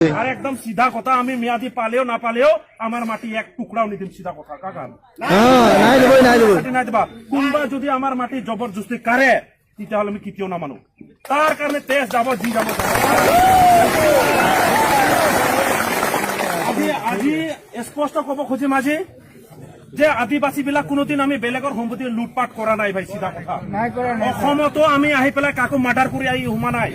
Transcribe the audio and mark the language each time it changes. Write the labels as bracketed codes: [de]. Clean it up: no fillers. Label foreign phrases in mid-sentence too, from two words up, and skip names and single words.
[as] আর একদম সিধা কথা, আমি মেয়াদি পালেও না পালেও আমার মাটি এক টুকরাও নিদিম, সিধা কথা কাকা নাই দিবা। কোনবা যদি আমার মাটি জবরদস্তি কারে তেতিয়াহ'লে আমি কেতিয়াও নামানো, তাৰ কাৰণে তেজ যাব যি যাব। আজি স্পষ্ট কব খুজিম আজি যে আদিবাসী বিলাক কোনোদিন আমি বেলেগৰ সম্পত্তি লুটপাট কৰা নাই ভাই, চিধা কথা। অসমতো আমি আহি পেলাই কাকো মাৰ্ডাৰ কৰি আহি সোমা নাই।